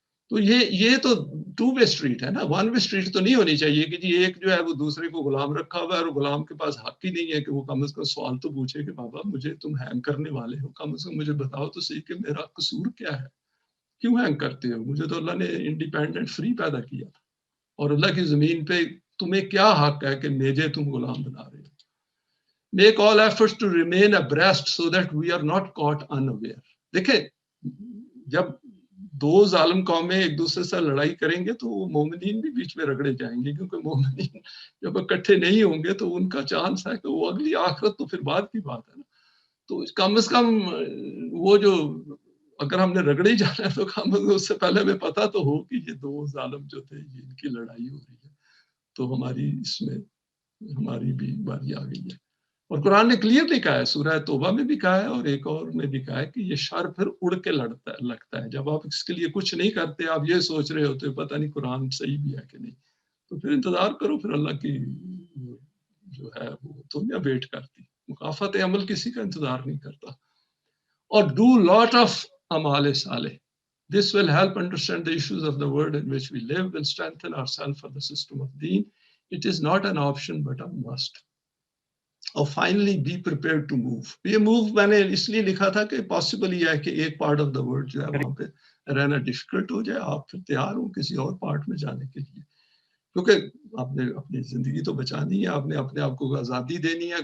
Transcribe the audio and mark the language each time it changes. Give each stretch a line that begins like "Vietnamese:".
Urdu: تو یہ تو ٹو وے اسٹریٹ ہے نا، ون وے اسٹریٹ تو نہیں ہونی چاہیے کہ جی ایک جو ہے وہ دوسرے کو غلام رکھا ہوا ہے اور غلام کے پاس حق ہی نہیں ہے کہ وہ کم از کم سوال تو پوچھے کہ بابا مجھے تم ہینگ کرنے والے ہو، کم از کم مجھے بتاؤ تو صحیح کہ میرا قصور کیا ہے، کیوں ہینگ کرتے ہو، مجھے تو اللہ نے انڈیپینڈنٹ فری پیدا کیا تھا اور اللہ کی زمین پہ تمہیں کیا حق ہے کہ مجھے تم غلام بنا رہے ہو.
English: Make all efforts to remain abreast so that we are not caught unaware.
Urdu: دیکھیں جب دو ظالم قومیں ایک دوسرے سے لڑائی کریں گے تو مومنین بھی بیچ میں رگڑے جائیں گے، کیونکہ مومنین جب اکٹھے نہیں ہوں گے تو ان کا چانس ہے کہ وہ اگلی آخرت تو پھر بعد کی بات ہے نا. تو کم از کم وہ جو اگر ہم نے رگڑے ہی جانا ہے تو کم از کم اس سے پہلے ہمیں پتا تو ہو کہ یہ دو ظالم جو تھے یہ ان کی لڑائی ہو رہی ہے، تو ہماری اس میں ہماری بھی باری آ گئی ہے. اور قرآن نے کلیئرلی کہا ہے، سورہ توبہ میں بھی کہا ہے اور ایک اور میں بھی کہا ہے کہ یہ شر پھر اڑ کے لگتا ہے. جب آپ اس کے لیے کچھ نہیں کرتے، آپ یہ سوچ رہے ہوتے پتہ نہیں قرآن صحیح بھی ہے کہ نہیں، تو پھر انتظار کرو، پھر اللہ کی جو ہے وہ دنیا ویٹ کرتی، مکافات عمل کسی کا انتظار نہیں کرتا. اور
English: do lot of
Urdu: اعمال صالح.
English: This will help understand the issues of the world in which we live and strengthen ourselves for the system of deen. It is not an option but a must.
Urdu: اور finally
English: Be prepare to move.
Urdu: یہ move میں نے اس لیے لکھا تھا کہ possible یہ ہے کہ ایک پارٹ آف دا ورلڈ جو ہے وہاں پہ رہنا ڈیفیکلٹ ہو جائے، آپ پھر تیار ہوں کسی اور پارٹ میں جانے کے لیے، کیونکہ آپ نے اپنی زندگی تو بچانی ہے، آپ نے اپنے آپ کو آزادی دینی ہے.